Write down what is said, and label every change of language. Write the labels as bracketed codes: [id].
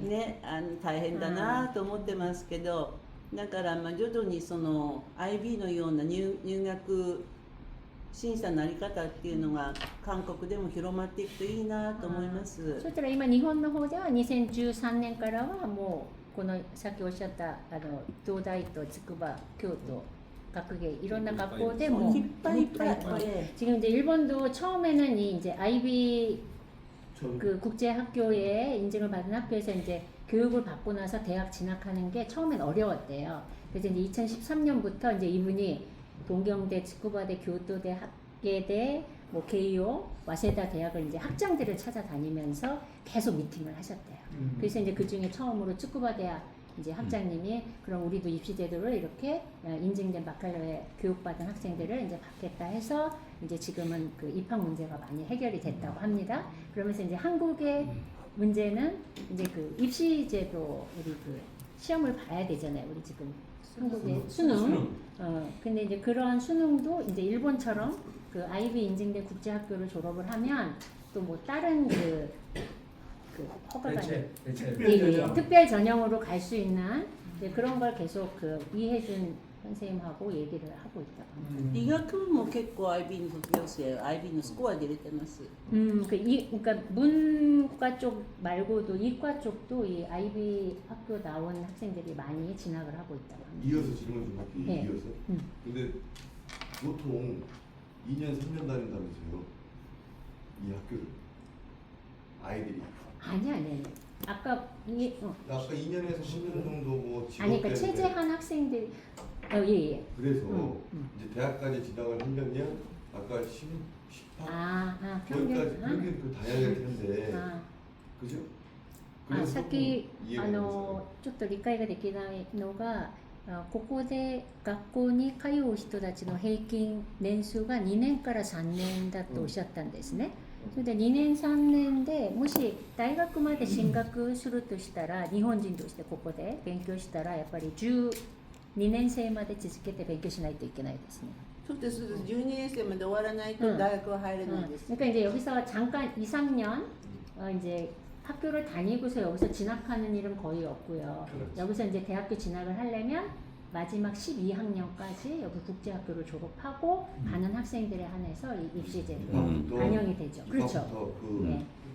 [ja] ね、大変だなと思ってますけど、だから徐々にIB のような入学審査のあり方っていうのが韓国でも広まっていくといいなと思いますそ。したら今日本の方では2013年からはもうこのさっきおっしゃった東大と筑波、京都、学芸いろんな学校でもいっぱいいっぱい。 [ko] 지금 이제 일본도 처음에는 이제 IB 그 국제 학교에 인증을 받은 학교에서 이제 교육을 받고 나서 대학 진학하는 게 처음엔 어려웠대요. 그래서 이제 2013년부터 이제 이분이 동경대,筑波대, 교토대, 학계대, 뭐 개요, 와세다 대학을 이제 학장들을 찾아다니면서 계속 미팅을 하셨대요. 그래서 이제 그 중에 처음으로筑波 대학 이제 학장님이 그럼 우리도 입시 제도를 이렇게 인증된 바칼로에 교육받은 학생들을 이제 받겠다 해서 이제 지금은 그 입학 문제가 많이 해결이 됐다고 합니다. 그러면서 이제 한국의 문제는 이제 그 입시 제도 우리 그 시험을 봐야 되잖아요. 우리 지금 한국의 수능. 근데 이제 그러한 수능도 이제 일본처럼 그 IB 인증된 국제학교를 졸업을 하면 또 뭐 다른 그 허가가 특별 전형으로 갈 수 있는 그런 걸 계속 그 이혜준 선생님하고 얘기를 하고 있다고 합니다. [ja] 医学部も結構 IB の卒業生 IB のスコアで入れてます。 [ko] 그러니까 문과 쪽 말고도 이과 쪽도 이 IB 학교 나온 학생들이 많이 진학을 하고 있다고 합니다. 이어서 질문 좀 할게요. 네. 이어서. 근데 보통 2년 3년 다닌다면서요? 이 학교를 아이들이. 아니. 아까 아까 2년에서 10년 정도 뭐 아니 그러니까 체제한 학생들 예. 그래서 이제 대학까지 진학을 하려면 아까 18 평균. 거기까지 평균 그 다녀야 될 텐데 그죠? [ja] さっき [ko] 이해가 [ja] ちょっと理解ができないのがここで学校に通う人たちの平均年数が2年から3年だとおっしゃったんですね。それで2年3年でもし大学まで進学するとしたら日本人としてここで勉強したらやっぱり12年生まで続けて勉強しないといけないですね。そうです。 12年生まで終わらないと大学は入れないです。 [ko] 그러니까 이제 여기서 잠깐 2, 3년 이제 학교를 다니고서 여기서 진학하는 일은 거의 없고요. 여기서 이제 대학교 진학을 하려면 마지막 12학년까지 여기 국제학교를 졸업하고 가는 학생들에 한해서 이 입시제도에 반영이 되죠. 그렇죠. 네.